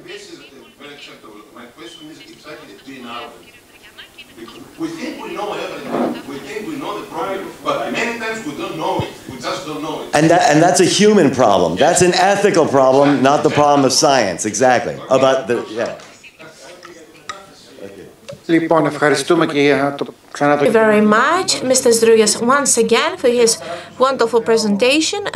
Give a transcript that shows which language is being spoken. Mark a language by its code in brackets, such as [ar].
[en] This is very acceptable. My question is exactly between our. We think we know everything. We think we know the problem, but many times we don't know it. We just don't know it. And that's a human problem. That's an ethical problem, not the problem of science. Exactly. About the [el] Λοιπόν, ευχαριστούμε και για το ξανά το... [en] Thank you very much, Mr. Sdroulias, once again for his wonderful presentation.